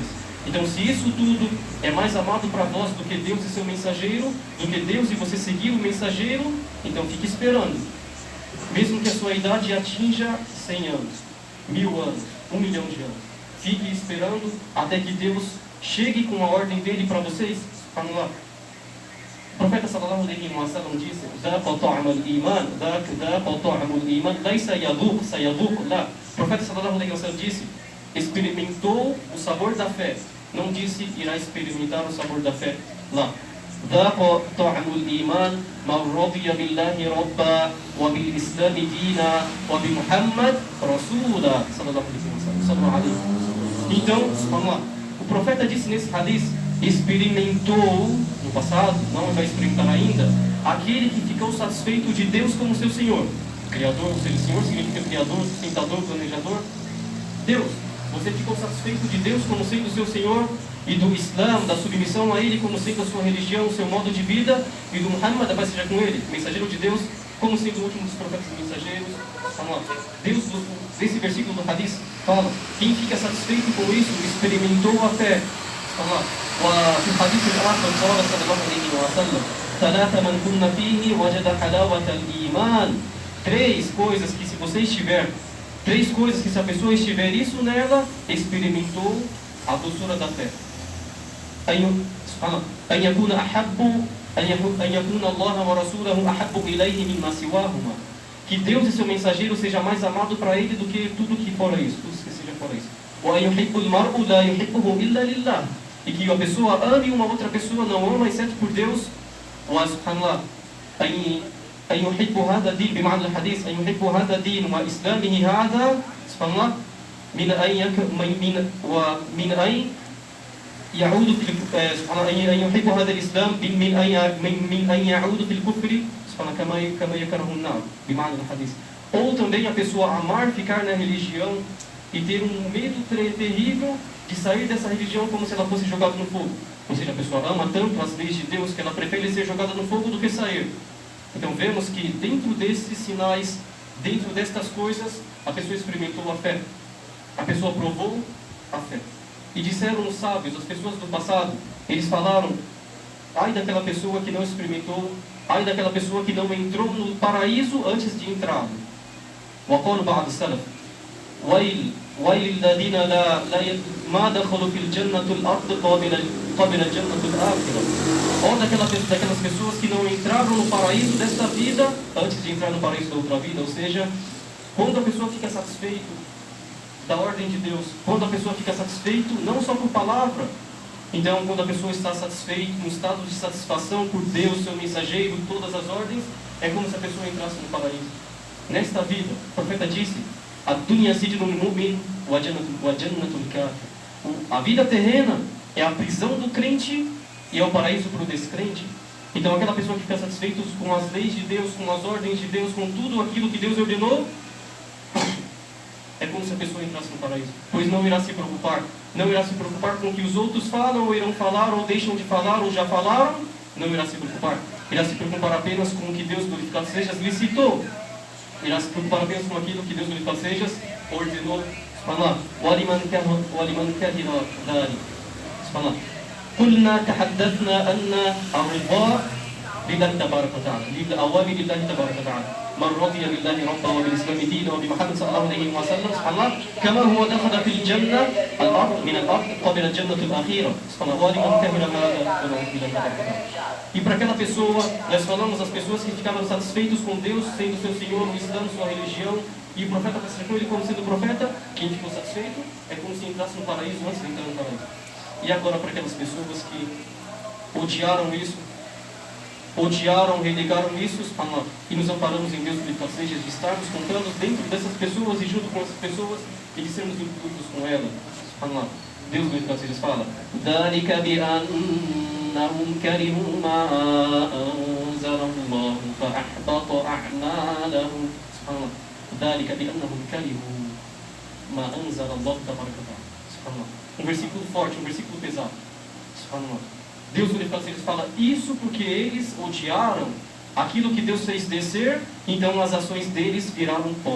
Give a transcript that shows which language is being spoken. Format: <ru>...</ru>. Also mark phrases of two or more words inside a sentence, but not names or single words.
<pt>Então, se isso tudo é mais amado para vós do que Deus e seu mensageiro, do que Deus e você seguir o mensageiro, então fique esperando, mesmo que a sua idade atinja 100 anos, 1000 anos, 1 milhão de anos. Fique esperando até que Deus chegue com a ordem dele para vocês. Vamos lá. O profeta</pt> <ar>صلى الله عليه وسلم</ar> <pt>disse: o profeta</pt> <ar>صلى الله عليه وسلم</ar> <pt>disse: experimentou o sabor da fé. Não disse irá experimentar o sabor da fé. Lá.</pt> <ar>ذاق طعم الإيمان من رضي بالله ربا وبالإسلام دينا وبمحمد رسولا صلى الله عليه وسلم.</ar> <pt>Então, vamos lá. O profeta disse nesse hadith: experimentou no passado, não vai experimentar ainda, aquele que ficou satisfeito de Deus como seu Senhor. Criador, ou seja, Senhor significa Criador, sustentador, planejador. Deus, Você ficou satisfeito de Deus como sendo o seu Senhor e do Islã, da submissão a Ele como sendo a sua religião, o seu modo de vida, e do Muhammad, a paz seja com Ele, mensageiro de Deus, como sendo o último dos profetas e mensageiros. Vamos lá. Deus, nesse versículo do Hadith, fala: quem fica satisfeito com isso, experimentou a fé. Vamos lá.</pt> <ar>وفي الحديث الآخر قال صلى الله عليه وسلم ثلاث من كن فيه وجد حلاوة الإيمان.</ar> <pt>Três coisas que, se você estiver, três coisas que, se a pessoa estiver isso nela, experimentou a doçura da fé.</pt> <ar>أن يكون الله ورسوله أحب إليه مما سواهما.</ar> <pt>Que Deus e seu mensageiro seja mais amado para ele do que tudo que fora isso, tudo que seja fora isso.</pt> <ar>وأن يحب المرء لا يحبه إلا لله.</ar> <pt>E que a pessoa ame uma outra pessoa, não ama exceto por Deus.</pt> <ar>وسبحان الله أن يحب هذا الدين بمعنى الحديث أن يحب هذا الدين وإسلامه هذا سبحان الله من أن يعود في أن يحب هذا الإسلام من أن يعود في الكفر سبحان كما يكره النار بمعنى الحديث.</ar> <pt>Ou também a pessoa amar ficar na religião e ter um medo terrível de sair dessa religião como se ela fosse jogada no fogo. Ou seja, a pessoa ama tanto as leis de Deus que ela prefere ser jogada no fogo do que sair. Então vemos que dentro desses sinais, dentro destas coisas, a pessoa experimentou a fé. A pessoa provou a fé. E disseram os sábios, as pessoas do passado, eles falaram: ai daquela pessoa que não experimentou, ai daquela pessoa que não entrou no paraíso antes de entrar.</pt> <ar>وقال بعض السلف ويل الذين ما دخلوا في الجنة الأرض قبل الجنة الآخرة.</ar> <pt>Ou daquelas pessoas que não entraram no paraíso desta vida antes de entrar no paraíso da outra vida. Ou seja, quando a pessoa fica satisfeito da ordem de Deus, quando a pessoa fica satisfeito não só por palavra, então quando a pessoa está satisfeita, no estado de satisfação por Deus, seu mensageiro, todas as ordens, é como se a pessoa entrasse no paraíso. Nesta vida, o profeta disse:</pt> <ar>الدنيا سجن المؤمن وجنة الكافر.</ar> <pt>A vida terrena é a prisão do crente e é o paraíso para o descrente. Então aquela pessoa que fica satisfeita com as leis de Deus, com as ordens de Deus, com tudo aquilo que Deus ordenou, é como se a pessoa entrasse no paraíso, pois não irá se preocupar com o que os outros falam, ou irão falar, ou deixam de falar, ou já falaram. Não irá se preocupar. Irá se preocupar apenas com o que Deus, glorificado seja, licitou. Irá se preocupar apenas com aquilo que Deus, glorificado seja, ordenou.</pt> <ar>وَلِمَنْ كَرِهَ ذَلِكَ. قُلْنَا تَحَدَّثْنَا أَنَّ الرِّضَاءَ لله تبارك وتعالى لأوامر الله تبارك وتعالى من رضي بالله ربا وبالإسلام دينا وبمحمد صلى الله عليه وسلم سبحان الله كما هو دخل في الجنة الأرض من الأرض قبل الجنة الأخيرة سبحان الله ولمن كمل هذا</ar> <pt>E para aquela pessoa, nós falamos as pessoas que ficaram satisfeitos com Deus, sendo seu Senhor, o Islã, sua religião, e o profeta com ele como sendo profeta, quem ficou satisfeito é como se entrasse no paraíso antes de entrar no paraíso. E agora para aquelas pessoas que odiaram isso, renegaram isso, e nos amparamos em Deus, glorificado seja, de estarmos contando dentro dessas pessoas e junto com essas pessoas e de sermos incluídos com elas. Deus, glorificado seja, fala:</pt> <ar>ذَلِكَ بِأَنَّهُمْ كَرِهُوا مَا أَنزَلَ اللَّهُ فَأَحْبَطَ أَعْمَالَهُمْ. ذَلِكَ بِأَنَّهُمْ كَرِهُوا مَا أَنزَلَ اللَّهُ تَبَارَكَ وتعالى.</ar> <pt>Um versículo forte, um versículo pesado. Deus, glorificado seja, fala isso porque eles odiaram aquilo que Deus fez descer, então as ações deles viraram pó.</pt>